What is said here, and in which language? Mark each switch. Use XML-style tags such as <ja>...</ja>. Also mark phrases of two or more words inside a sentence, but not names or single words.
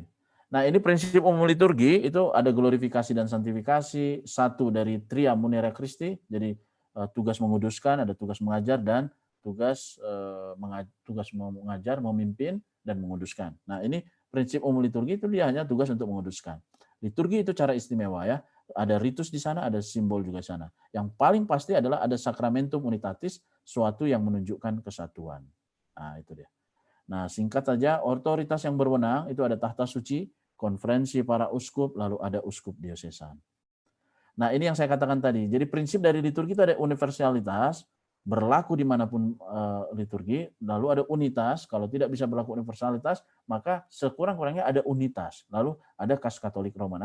<id>Nah, ini prinsip umum liturgi itu ada glorifikasi dan santifikasi, satu dari</id> <la>Tria Munera Christi,</la> <id>jadi tugas menguduskan, ada tugas mengajar, dan tugas mengajar, memimpin, dan menguduskan. Nah, ini prinsip umum liturgi itu dia hanya tugas untuk menguduskan. Liturgi itu cara istimewa ya, ada ritus di sana, ada simbol juga di sana. Yang paling pasti adalah ada</id> <la>sacramentum unitatis,</la> <id>suatu yang menunjukkan kesatuan. Nah, itu dia. Nah, singkat saja, otoritas yang berwenang itu ada tahta suci, konferensi para uskup, lalu ada uskup diosesan. Nah, ini yang saya katakan tadi. Jadi prinsip dari liturgi itu ada universalitas, berlaku dimanapun liturgi, lalu ada unitas, kalau tidak bisa berlaku universalitas, maka sekurang-kurangnya ada unitas, lalu ada kas Katolik Roma.</id>